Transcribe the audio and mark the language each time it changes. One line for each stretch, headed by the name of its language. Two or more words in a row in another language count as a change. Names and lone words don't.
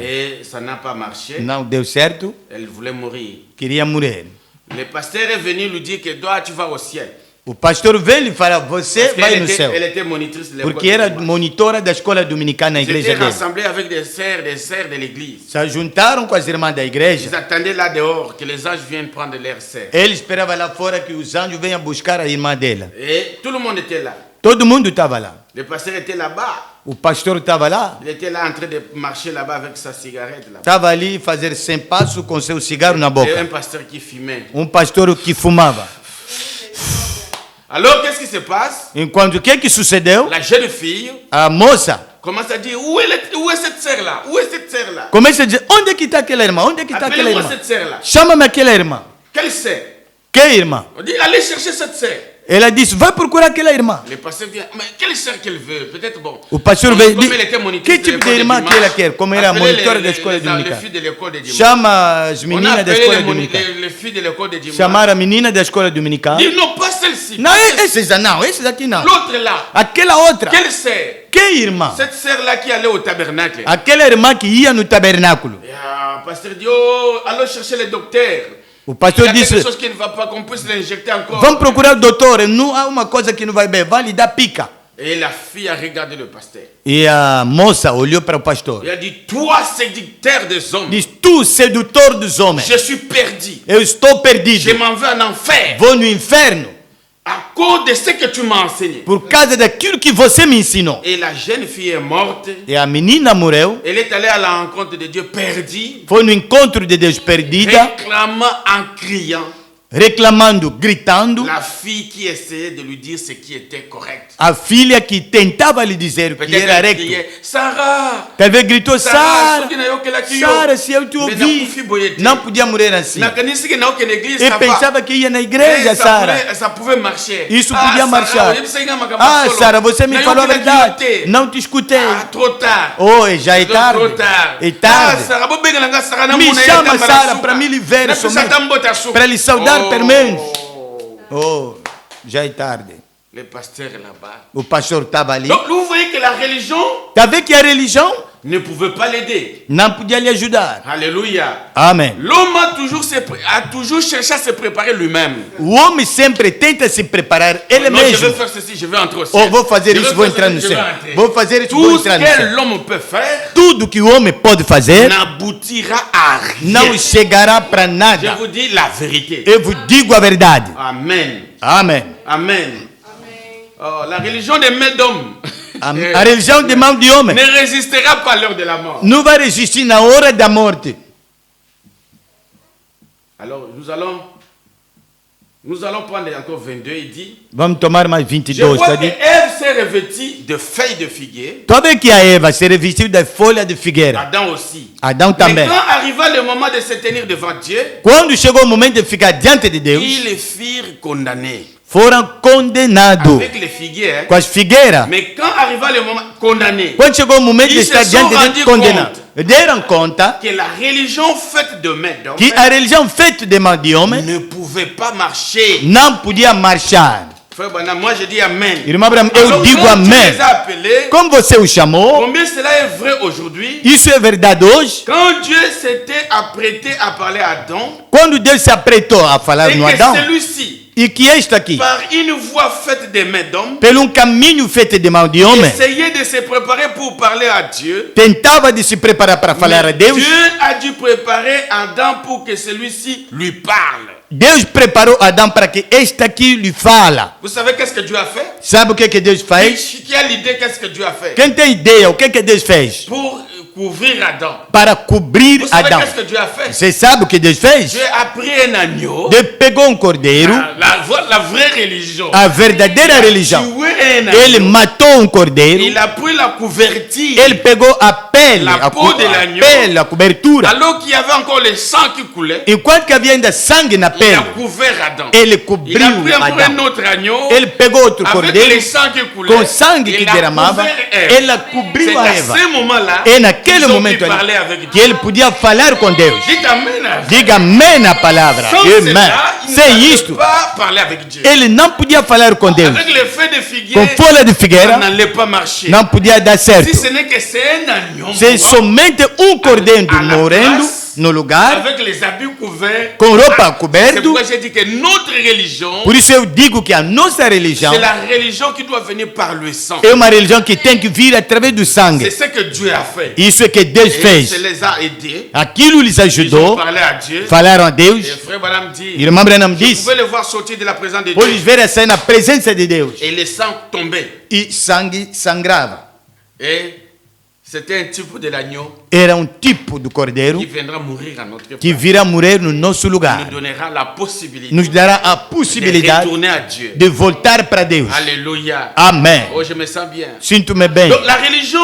French: Et ça n'a pas marché.
Portuguese: Não deu certo,
French: Elle voulait mourir.
Portuguese: queria morrer.
French: Le pasteur est venu lui dire que toi, tu vas au ciel.
Portuguese: O pastor veio lhe falar, você
French: Parce
Portuguese: vai
French: qu'elle
Portuguese: no
French: était,
Portuguese: céu.
French: elle était monitrice de l'école.
Portuguese: Porque era monitora da escola dominicana na
French: Ils
Portuguese: igreja
French: étaient
Portuguese: dele.
French: rassemblés avec des sœurs de l'église.
Portuguese: Se juntaram com as irmãs da
French: Ils
Portuguese: igreja.
French: attendaient là dehors que les anges viennent prendre leurs sœurs.
Portuguese: Ele esperava lá fora que os anjos venham buscar a irmã dela.
French: Et tout le monde était là.
Portuguese: Todo mundo estava lá.
French: Le pasteur était là-bas.
Portuguese: O pastor estava lá.
French: Il était là en train de marcher là-bas avec sa cigarette là.
Portuguese: Estava ali fazer 100 passos com seu cigarro na
French: Et un
Portuguese: boca.
French: pasteur qui fumait.
Portuguese: Pastor que fumava.
French: Alors, qu'est-ce qui se passe?
Portuguese: Enquanto o que sucedeu?
French: La jeune fille
Portuguese: A moça
French: commence à dire, où est cette sœur-là? Où est cette sœur-là?
Portuguese: começa a dizer, onde é que está aquela irmã? Onde é que está aquela
French: Appelez-moi
Portuguese: irmã?
French: cette sœur-là.
Portuguese: Chama-me aquela irmã.
French: Quelle sœur?
Portuguese: Que irmã?
French: On dit, allez chercher cette sœur.
Portuguese: Ela disse, vai procurar aquela irmã.
French: Le pasteur vient, mais quelle sœur qu'elle veut? Peut-être bon.
Portuguese: O pastor
French: Comme
Portuguese: veio e
French: elle était
Portuguese: disse,
French: monitrice
Portuguese: que tipo de
French: l'école
Portuguese: irmã
French: dimanche,
Portuguese: que ela quer? Como era
French: appelez
Portuguese: monitora da escola
French: les
Portuguese: dominical.
French: filles de l'école de dimanche.
Portuguese: Chama as
French: On a
Portuguese: meninas da
French: appelé
Portuguese: escola dominical.
French: les filles de l'école de dimanche.
Portuguese: Chamaram a menina da escola dominical.
French: Dit, non, pas celle-ci.
Portuguese: Não,
French: pas celle-ci.
Portuguese: esses não, esses aqui não.
French: L'autre là.
Portuguese: Aquela outra.
French: Quelle sœur?
Portuguese: Que irmã?
French: Cette sœur-là qui allait au tabernacle.
Portuguese: Aquela irmã que ia no tabernáculo.
French: Et, le pasteur dit, oh, allons chercher le docteur.
Portuguese: O
French: Il y
Portuguese: pastor
French: a
Portuguese: disse,
French: quelque chose qui ne va pas, qu'on puisse l'injecter encore.
Portuguese: vamos procurar o doutor. Não há uma coisa que não vai bem. Vai lhe dar pica.
French: Et la fille a regardé le pasteur.
Portuguese: E a moça olhou para o pastor.
French: Il a dit, toi, séducteur des hommes,
Portuguese: Diz, tu, sedutor dos homens,
French: je suis perdu.
Portuguese: eu estou
French: Je
Portuguese: perdido.
French: m'en vais en enfer
Portuguese: Vou no inferno
French: à cause de ce que tu m'as enseigné.
Portuguese: por causa daquilo que você me ensinou.
French: Et la jeune fille est morte.
Portuguese: E a menina morreu.
French: Elle est allée à la rencontre de Dieu perdue,
Portuguese: Foi no encontro de Deus perdida,
French: réclamant en criant
Portuguese: reclamando, gritando.
French: la fille qui essayait de lui dire ce qui était correct.
Portuguese: A filha que tentava lhe dizer o que
French: Peut-être
Portuguese: era
French: elle
Portuguese: recto.
French: criait, Sarah,
Portuguese: Talvez gritou, Sarah, Sara, Sara, se eu te ouvi, não podia morrer assim. E pensava que ia na igreja, Sara.
French: Ça pouvait marcher.
Portuguese: Isso podia marchar. Ah, Sara, você me falou a verdade. Não te escutei.
French: Trop tard.
Portuguese: Oh, já é tarde.
French: Trop tard.
Portuguese: É tarde. Me chama, Sara, para me livrar somente. Para lhe saudar pelo menos. Oh, já é tarde.
French: Le pasteur là-bas.
Portuguese: O pastor estava ali.
French: Donc, vous voyez que la religion
Portuguese: Tá vendo que a religião
French: ne pouvait pas l'aider.
Portuguese: não podia lhe ajudar.
French: Alléluia.
Portuguese: Amém.
French: L'homme a toujours cherché à se préparer lui-même.
Portuguese: O homem sempre tenta se preparar ele
French: Non, je
Portuguese: mesmo.
French: vais faire ceci, je vais entrer au ciel.
Portuguese: Oh, vou fazer
French: Je
Portuguese: isso,
French: vais
Portuguese: vou
French: faire
Portuguese: entrar
French: ceci,
Portuguese: no
French: je vais
Portuguese: céu.
French: entrer.
Portuguese: Vou fazer isso, vou
French: Tout ce
Portuguese: entrar no
French: que
Portuguese: céu.
French: l'homme peut faire
Portuguese: Tudo que o homem pode fazer
French: n'aboutira à rien.
Portuguese: não chegará para
French: Je
Portuguese: nada.
French: vous dis la vérité.
Portuguese: Eu vos digo a verdade.
French: Amen.
Portuguese: Amém.
French: Amen. Oh, la religion des mains d'hommes
Portuguese: A religião de mão de homem
French: ne résistera pas à l'heure de la mort.
Portuguese: não vai resistir na hora da morte.
French: Alors, nous allons prendre encore 22. Il dit,
Portuguese: Vamos tomar mais
French: je
Portuguese: 22.
French: vois
Portuguese: Tá
French: que
Portuguese: dito?
French: Ève s'est revêtie de feuilles de figuier.
Portuguese: Tu vê que a Eva se revestiu da folha de figueira.
French: Adam aussi.
Portuguese: Adão
French: Mais
Portuguese: também.
French: quand arriva le moment de se tenir devant Dieu,
Portuguese: Quando chegou o momento de ficar diante de Deus,
French: ils les firent condamner.
Portuguese: foram condenados
French: Avec les figuiers. Hein.
Portuguese: com as figueiras.
French: Mais quand arriva le moment condamné,
Portuguese: Quando chegou o momento de
French: Ils se
Portuguese: estar
French: sont
Portuguese: diante de
French: rendus
Portuguese: Deus, condenados. Deram conta
French: que la religion faite de mains d'hommes
Portuguese: que a religião feita de mão de homem
French: ne pouvait pas marcher.
Portuguese: não podia marchar.
French: Frère Branham, moi je dis Amen.
Portuguese: Irmão Abraão, eu
French: Alors,
Portuguese: digo
French: quand tu
Portuguese: amém.
French: les as appelés,
Portuguese: Como você o chamou,
French: combien cela est vrai aujourd'hui?
Portuguese: isso é verdade hoje.
French: Quand Dieu s'était apprêté à parler à Adam,
Portuguese: Quando Deus se apretou a falar
French: et
Portuguese: no
French: que
Portuguese: Adão,
French: celui-ci,
Portuguese: E que este aqui,
French: par une voie faite des mains d'hommes,
Portuguese: pelo caminho feito de mão de homem,
French: essayait de se préparer pour parler à Dieu.
Portuguese: tentava de se preparar para falar a Deus.
French: Dieu a dû préparer Adam pour que celui-ci lui parle.
Portuguese: Deus preparou Adão para que este aqui lhe fala.
French: Vous savez qu'est-ce que Dieu a fait?
Portuguese: Sabe o que Deus fez?
French: Qui a l'idée qu'est-ce que Dieu a fait?
Portuguese: Quem tem ideia o que Deus fez?
French: Pour couvrir Adam.
Portuguese: Para cobrir
French: Vous savez
Portuguese: Adão.
French: qu'est-ce que Dieu a fait?
Portuguese: Você sabe o que Deus fez?
French: Dieu a pris un agneau.
Portuguese: Deus pegou cordeiro,
French: La vraie religion.
Portuguese: a verdadeira religião.
French: Tué un
Portuguese: Ele
French: agneau.
Portuguese: matou cordeiro.
French: Il a pris la couverture.
Portuguese: Ele pegou a pele,
French: La peau de l'agneau.
Portuguese: a cobertura.
French: Alors qu'il y avait encore le sang qui coulait,
Portuguese: Enquanto que havia ainda sangue na
French: il a
Portuguese: pele,
French: couvert Adam.
Portuguese: ele
French: Il a
Portuguese: cobriu
French: pris encore un
Portuguese: Adão.
French: autre agneau.
Portuguese: Ele pegou outro
French: Avec
Portuguese: cordeiro
French: le sang qui coulait.
Portuguese: com sangue que
French: il a
Portuguese: derramava.
French: couvert Ève.
Portuguese: Ele cobriu
French: C'est
Portuguese: a
French: à
Portuguese: Eva.
French: ce moment-là
Portuguese: E naquele
French: qu'ils ont pu
Portuguese: momento ali,
French: parler avec
Portuguese: que
French: Dieu.
Portuguese: ele podia falar com Deus.
French: Dites amen.
Portuguese: Diga amém na palavra.
French: Sans
Portuguese: Amém.
French: cela, il
Portuguese: Sem
French: ne
Portuguese: isto,
French: peut pas parler avec Dieu.
Portuguese: ele não podia falar com Deus.
French: Avec les feuilles de
Portuguese: Com
French: figuier,
Portuguese: folha de
French: ça
Portuguese: figueira,
French: n'allait pas marcher.
Portuguese: não podia dar certo.
French: Si ce n'est que c'est un agneau
Portuguese: Se
French: mourant,
Portuguese: somente cordeiro
French: à la
Portuguese: morrendo
French: place,
Portuguese: no lugar,
French: avec les habits couverts.
Portuguese: com roupa
French: C'est
Portuguese: coberta.
French: pourquoi j'ai dit que notre religion,
Portuguese: Por isso eu digo que a nossa religião
French: c'est la religion qui doit venir par le sang.
Portuguese: é uma religião que tem que vir através do
French: C'est
Portuguese: sangue.
French: ce que Dieu a fait.
Portuguese: Isso é que Deus
French: Et
Portuguese: fez.
French: ça les a aidés.
Portuguese: Aquilo lhes
French: Ils ont
Portuguese: ajudou,
French: parlé à Dieu.
Portuguese: falaram a Deus.
French: Et frère Branham dit,
Portuguese: Irmã Branham
French: vous
Portuguese: disse,
French: pouvez le voir sortir de la présence de
Portuguese: pois
French: Dieu.
Portuguese: ver sair na presença de Deus.
French: Et le sang tombait.
Portuguese: E sangue sangrava.
French: Et c'était un type de l'agneau
Portuguese: Era tipo do cordeiro
French: qui viendra mourir à notre
Portuguese: que
French: place.
Portuguese: virá morrer no nosso
French: Nous
Portuguese: lugar.
French: donnera la possibilité
Portuguese: Nos dará a
French: de
Portuguese: possibilidade
French: retourner à Dieu.
Portuguese: de voltar para Deus.
French: Alléluia.
Portuguese: Amém.
French: Oh, je me sens bien.
Portuguese: Sinto-me bem.
French: Donc la religion,